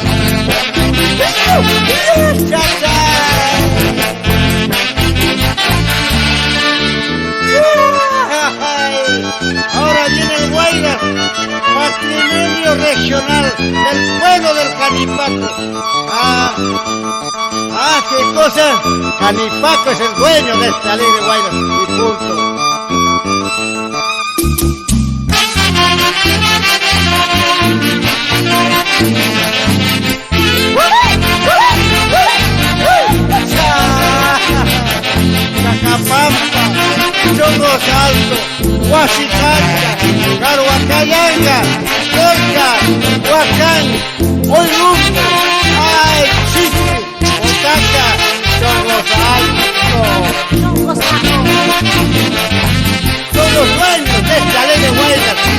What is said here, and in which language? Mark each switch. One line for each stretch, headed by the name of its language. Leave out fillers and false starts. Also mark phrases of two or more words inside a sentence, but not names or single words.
Spanish: Ahora viene el Guayras, patrimonio regional del pueblo del Canipaco. ¿Qué cosa? Canipaco es el dueño de esta alegre Guayras y punto. Chacapampa, Chongos Alto, Huachicanca, Caruacayanga, Colca, Huacán, Oilumbo, Ay, Chichi, Otaca, Chongos Alto. Chongos Alto. Son los dueños de esta ley de huelgas.